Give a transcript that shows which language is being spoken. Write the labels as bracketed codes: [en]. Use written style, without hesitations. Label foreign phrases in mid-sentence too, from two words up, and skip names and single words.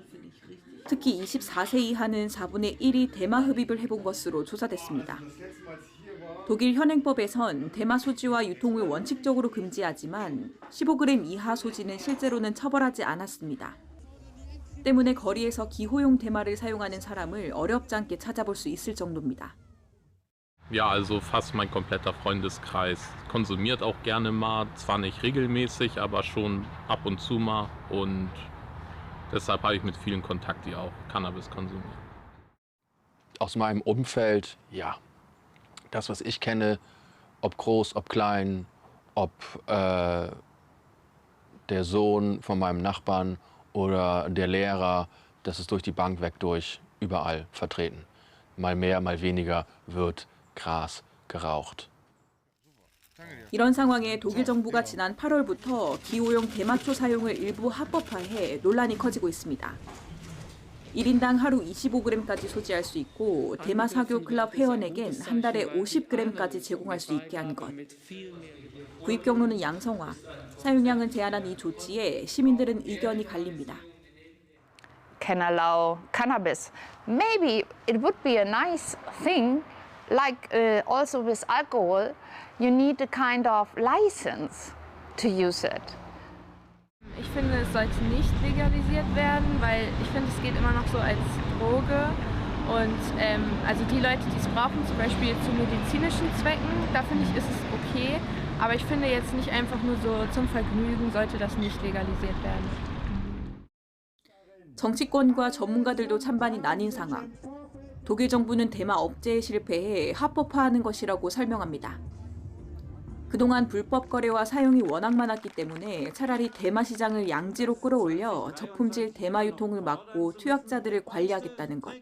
[ko] 특히 24세 이하는 4분의 1이 대마 흡입을 해본 것으로 조사됐습니다. 독일 현행법에선 대마 소지와 유통을 원칙적으로 금지하지만 15g 이하 소지는 실제로는 처벌하지 않았습니다. 때문에 거리에서 기호용 대마를 사용하는 사람을 어렵지 않게 찾아볼 수 있을 정도입니다. [de] Ja, also fast mein kompletter Freundeskreis konsumiert auch gerne mal, zwar nicht regelmäßig, aber schon ab und zu mal und deshalb habe ich mit vielen Kontakt, die auch Cannabis konsumieren. Aus meinem Umfeld, ja, das was ich kenne, ob groß, ob klein, ob der Sohn von meinem Nachbarn oder der Lehrer, das ist durch die Bank weg durch, überall vertreten. Mal mehr, mal weniger wird Gras geraucht. [ko] 이런 상황에 독일 정부가 지난 8월부터 기호용 대마초 사용을 일부 합법화해 논란이 커지고 있습니다. 1인당 하루 25g까지 소지할 수 있고 대마 사교 클럽 회원에겐 한 달에 50g까지 제공할 수 있게 한 것. 구입 경로는 양성화, 사용량은 제한한 이 조치에 시민들은 의견이 갈립니다. [en] Can allow cannabis. Maybe it would be a nice thing, like also with alcohol, you need a kind of license to use it. [de] Ich finde, es sollte nicht legalisiert werden, weil ich finde, es geht immer noch so als Droge. Und also die Leute, die es brauchen, zum Beispiel zu medizinischen Zwecken, da finde ich, ist es okay. Aber ich finde jetzt nicht einfach nur so zum Vergnügen, sollte das nicht legalisiert werden. [ko] 정치권과 전문가들도 찬반이 나뉜 상황. 독일 정부는 대마 억제에 실패해 합법화하는 것이라고 설명합니다. 그동안 불법 거래와 사용이 워낙 많았기 때문에 차라리 대마 시장을 양지로 끌어올려 저품질 대마 유통을 막고 투약자들을 관리하겠다는 것.